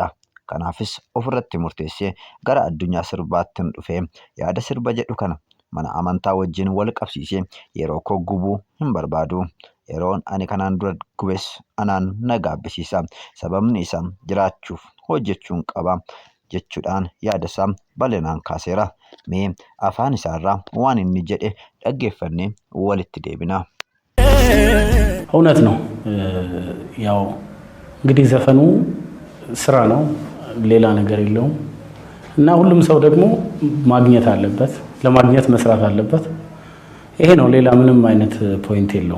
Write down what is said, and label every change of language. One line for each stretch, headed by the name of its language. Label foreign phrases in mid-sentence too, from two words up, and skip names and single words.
Oromo: Kanaafis ofirratti murteessee gara addunyaa sirbaattiin dhufee yaada sirba jedhu kana mana amantaa wajjin wal qabsiisee yeroo koo gubuu hin barbaadu. Yeroon ani kanaan dura gubes anaan na gaabbisiisa. Sababni isaa jiraachuuf hojjechuun qaba jechuudhaan yaada isaa bal'inaan kaaseera. Mee afaan isaarraa waan inni jedhe dhaggeeffannee walitti deebina.
Amharic: እውነት ነው። ያው እንግዲህ ዘፈኑ ስራ ነው፣ ሌላ ነገር የለውም እና ሁሉም ሰው ደግሞ ማግኘት አለበት፣ ለማግኘት መስራት አለበት። ይሄ ነው፣ ሌላ ምንም አይነት ፖይንት የለውም።